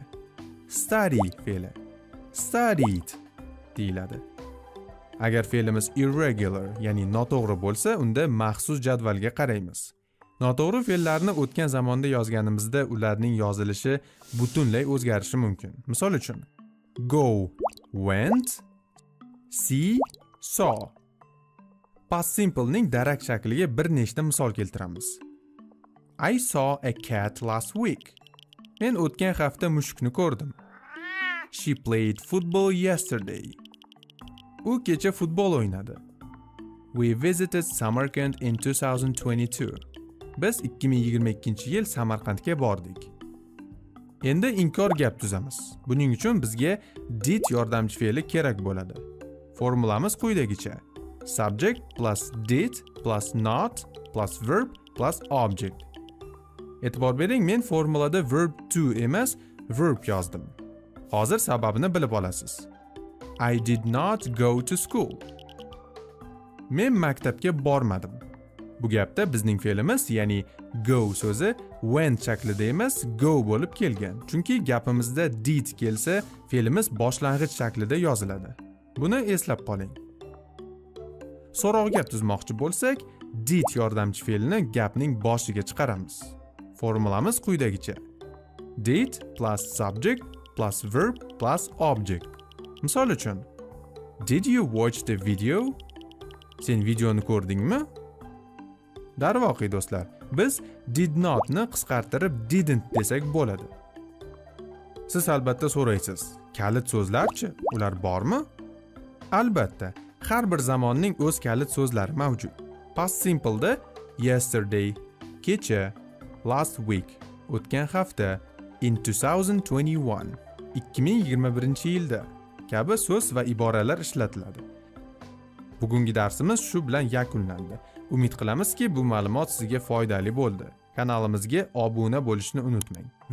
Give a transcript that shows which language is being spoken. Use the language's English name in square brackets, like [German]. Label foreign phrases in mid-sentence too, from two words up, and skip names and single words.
[Uzbek] Study fe'li studied deyiladi. Agar fe'limiz irregular, ya'ni noto'g'ri bo'lsa, unda maxsus jadvalga qaraymiz. Noto'g'ri fe'llarni o'tgan zamonda yozganimizda ularning yozilishi butunlay o'zgarishi mumkin. Misol uchun, [English] go, went, see, saw. Past simple [Uzbek] ning darak shakliga bir nechta misol keltiramiz. [English] I saw a cat last week. [Uzbek] Men o'tgan hafta mushukni ko'rdim. [English] She played football yesterday. [Uzbek] U kecha futbol o'ynadi. [English] We visited Samarkand in 2022. [Uzbek] Biz 2022-yil Samarqandga bordik. Endi inkor gap tuzamiz. Buning uchun bizga did yordamchi fe'li kerak bo'ladi. Formulamiz quyidagicha: [English] subject plus did plus not plus verb plus object. [Uzbek] E'tibor bering, men formulada verb to emas, verb yozdim. Hozir sababini bilib olasiz. [English] I did not go to school. [Uzbek] Men maktabga bormadim. Bu gapda bizning fe'limiz, ya'ni go so'zi went shaklida emas, go bo'lib kelgan. Chunki gapimizda did kelsa, fe'limiz boshlang'ich shaklida yoziladi. Buni eslab qoling. So'roq gap tuzmoqchi bo'lsak, did yordamchi fe'lni gapning boshiga chiqaramiz. Formulamiz quyidagicha: [English] did plus subject plus verb plus object. [Uzbek] Misol uchun, [English] did you watch the video? [Uzbek] Sen videoni ko'rdingmi? Darvoqe do'stlar, biz [English] did not [Uzbek] ni qisqartirib didn't desak bo'ladi. Siz albatta so'raysiz, kalit so'zlarchi, ular bormi? Albatta, har bir zamonning o'z kalit so'zlari mavjud. [English] Past simple [Uzbek] da yesterday, kecha, [English] last week, [Uzbek] o'tgan hafta, in 2021, 2021-yilda kabi so'z va iboralar ishlatiladi. Bugungi darsimiz shu bilan yakunlandi. Umid qilamizki, bu ma'lumot sizga foydali bo'ldi. Kanalimizga obuna bo'lishni unutmang.